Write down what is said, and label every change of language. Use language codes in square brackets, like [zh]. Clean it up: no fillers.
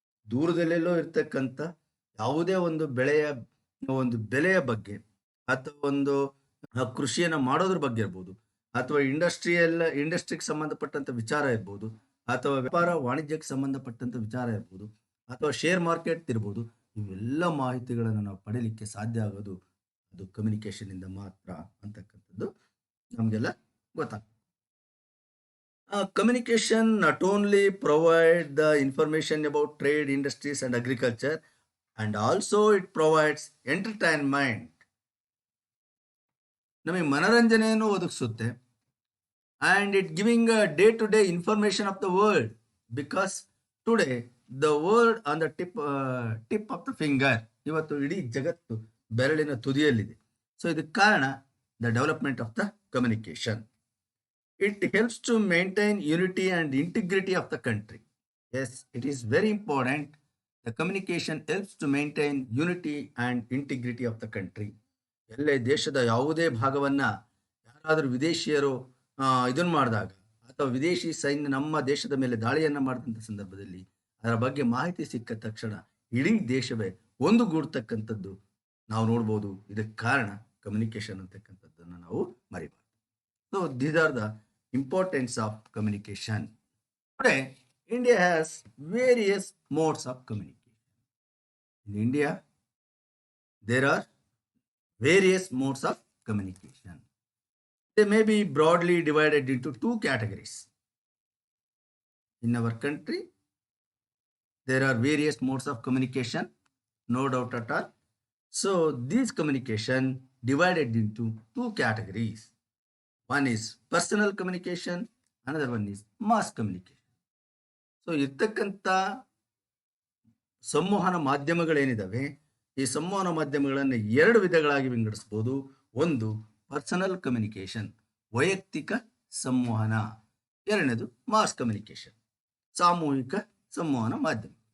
[kn] ದೂರದಲ್ಲೆಲ್ಲೋ ಇರ್ತಕ್ಕಂಥ ಯಾವುದೇ ಒಂದು ಬೆಳೆಯ ಬಗ್ಗೆ ಅಥವಾ ಒಂದು ಕೃಷಿಯನ್ನು ಮಾಡೋದ್ರ ಬಗ್ಗೆ ಇರ್ಬೋದು, ಅಥವಾ ಇಂಡಸ್ಟ್ರಿಗೆ ಸಂಬಂಧಪಟ್ಟಂಥ ವಿಚಾರ ಇರ್ಬೋದು, ಅಥವಾ ವ್ಯಾಪಾರ ವಾಣಿಜ್ಯಕ್ಕೆ ಸಂಬಂಧಪಟ್ಟಂಥ ವಿಚಾರ ಇರ್ಬೋದು, ಅಥವಾ ಶೇರ್ ಮಾರ್ಕೆಟ್ ಇರ್ಬೋದು. ಇವೆಲ್ಲ ಮಾಹಿತಿಗಳನ್ನು ನಾವು ಪಡೀಲಿಕ್ಕೆ ಸಾಧ್ಯ ಆಗೋದು ಅದು ಕಮ್ಯುನಿಕೇಷನ್ನಿಂದ ಮಾತ್ರ ಅಂತಕ್ಕಂಥದ್ದು ನಮಗೆಲ್ಲ ಗೊತ್ತಾಗ್ತದೆ. [en] Communication not only provide the information about trade, industries and agriculture, and also it provides entertainment. [kn] ನಮಗೆ ಮನರಂಜನೆಯನ್ನು ಒದಗಿಸುತ್ತೆ. [en] And it giving a day-to-day information of the world, because today the world on the tip of the finger. [kn] ಇವತ್ತು ಇಡೀ ಜಗತ್ತು ಬೆರಳಿನ ತುದಿಯಲ್ಲಿದೆ. So ಇದಕ್ಕೆ ಕಾರಣ [en] The development of the communication. It helps to maintain unity and integrity of the country. Yes, it is very important. The communication helps to maintain unity and integrity of the country. [kn] ಎಲ್ಲೇ ದೇಶದ ಯಾವುದೇ ಭಾಗವನ್ನು ಯಾರಾದರೂ ವಿದೇಶಿಯರು ಇದನ್ನು ಮಾಡಿದಾಗ ಅಥವಾ ವಿದೇಶಿ ಸೈನ್ಯ ನಮ್ಮ ದೇಶದ ಮೇಲೆ ದಾಳಿಯನ್ನು ಮಾಡಿದಂಥ ಸಂದರ್ಭದಲ್ಲಿ ಅದರ ಬಗ್ಗೆ ಮಾಹಿತಿ ಸಿಕ್ಕ ತಕ್ಷಣ ಇಡೀ ದೇಶವೇ ಒಂದುಗೂಡ್ತಕ್ಕಂಥದ್ದು ನಾವು ನೋಡ್ಬೋದು. ಇದಕ್ಕೆ ಕಾರಣ ಕಮ್ಯುನಿಕೇಶನ್ ಅಂತಕ್ಕಂಥದ್ದನ್ನು ನಾವು ಮರಿಬಾರ್ದು. [en] So these are the importance of communication. Today, India has various modes of communication. In India, there are various modes of communication. They may be broadly divided into two categories. In our country, there are various modes of communication, no doubt at all. So, these communication divided into two categories. One is personal communication, another one is mass communication. [kn] So ಇರ್ತಕ್ಕಂಥ ಸಂವಹನ ಮಾಧ್ಯಮಗಳೇನಿದ್ದಾವೆ, ಈ ಸಂವಹನ ಮಾಧ್ಯಮಗಳನ್ನು ಎರಡು ವಿಧಗಳಾಗಿ ವಿಂಗಡಿಸ್ಬೋದು. ಒಂದು personal communication, ವೈಯಕ್ತಿಕ ಸಂವಹನ. ಎರಡನೇದು ಮಾಸ್ ಕಮ್ಯುನಿಕೇಶನ್, ಸಾಮೂಹಿಕ ಸಂವಹನ ಮಾಧ್ಯಮ.